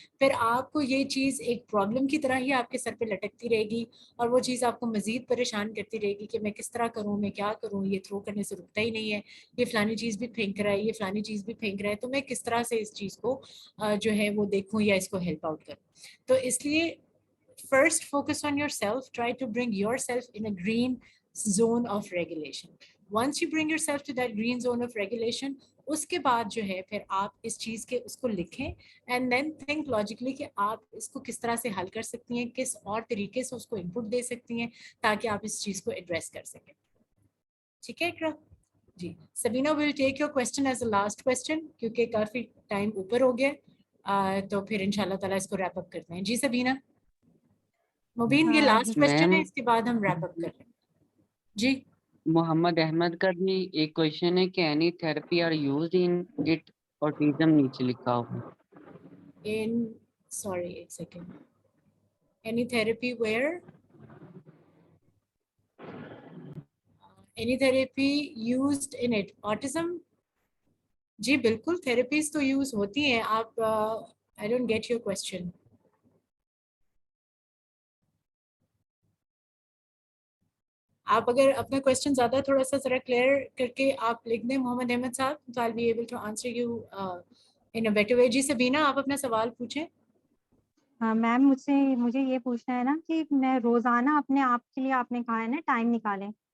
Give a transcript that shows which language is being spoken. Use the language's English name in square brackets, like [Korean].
[Urdu] پھر آپ کو یہ چیز ایک پرابلم کی طرح ہی آپ کے سر پہ لٹکتی رہے گی, اور وہ چیز آپ کو مزید پریشان کرتی رہے گی کہ میں کس طرح کروں, میں کیا کروں, یہ تھرو کرنے سے رکتا ہی نہیں ہے, یہ فلانی چیز بھی پھینک رہا ہے, یہ فلانی چیز بھی پھینک رہا ہے, تو میں کس طرح سے اس چیز کو جو ہے وہ دیکھوں یا اس کو ہیلپ آؤٹ کروں. تو اس لیے [English] first focus on yourself, try to bring yourself in a green zone of regulation. Once you bring yourself to that green zone of regulation, [Urdu] اس کے بعد جو ہے پھر آپ اس چیز کے اس کو لکھیں [English] and then think logically [Urdu] کہ آپ اس کو کس طرح سے حل کر سکتی ہیں, کس اور طریقے سے اس کو انپٹ دے سکتی ہیں تاکہ آپ اس چیز کو ایڈریس کر سکیں. ٹھیک ہے اقرا جی. سبینہ [English] will take your question as the last question [Urdu] کیونکہ کافی ٹائم اوپر ہو گیا, تو پھر انشاءاللہ تعالیٰ اس کو ریپ اپ کرتے ہیں. جی سبینہ. مبین یہ لاسٹ کوشچن ہے, اس کے بعد ہم ریپ اپ کر رہے ہیں. جی محمد احمد کا بھی ایک کوشچن ہے کہ [English] any therapy are used in it autism [Urdu] نیچے لکھا ہوا. [English] in sorry [Urdu] ایک second, [English] any therapy where any therapy used in it autism. [Urdu] جی بالکل تھراپیز تو یوز ہوتی ہیں. [English] آپ I don't get your question. [Urdu] آپ اگر اپنا کوشچن زیادہ تھوڑا سا ذرا کلیئر کر کے آپ لکھ دیں محمد احمد صاحب, تو [English] I'll be able to answer you in a better way. [Urdu] جی سبینہ آپ اپنا سوال پوچھیں. میم مجھے یہ پوچھنا ہے نا کہ میں روزانہ اپنے آپ کے لیے, آپ نے کہا ہے نا ٹائم نکالیں,